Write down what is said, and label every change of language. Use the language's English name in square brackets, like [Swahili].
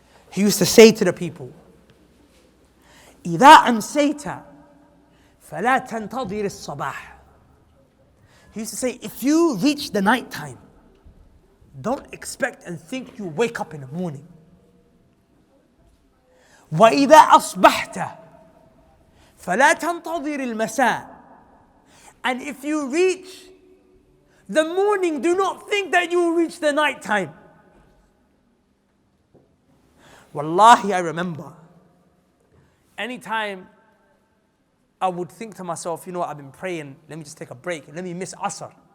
[English] He used to say to the people, [Arabic] إذا أمسيت فلا تنتظر الصباح. [English] He used to say, if you reach the night time, don't expect and think you wake up in the morning. [Arabic] وإذا أصبحت فلا تنتظر المساء. [English] And if you reach the morning, do not think that you will reach the night time. Wallahi, I remember anytime I would think to myself, you know what, I've been praying, let me just take a break and let me miss Asr.